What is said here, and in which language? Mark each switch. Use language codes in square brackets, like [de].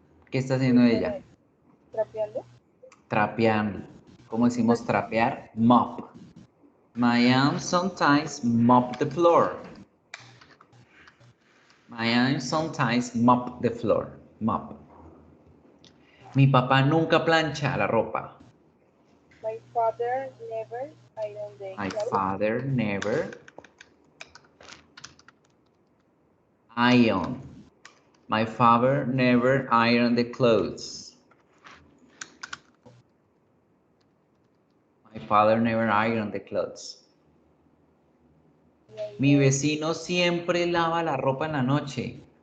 [es] ¿Qué está haciendo ella? trapeando. Trapeando. ¿Cómo decimos trapear? Mop. [en] My aunt sometimes mop the floor. My aunt sometimes mop the floor. Mop. [es] Mi papá nunca plancha la ropa. [en] My father never ironed the My clothes. father never iron. My father never ironed the clothes. My father never ironed the clothes. [es] Mi vecino siempre lava la ropa en la noche.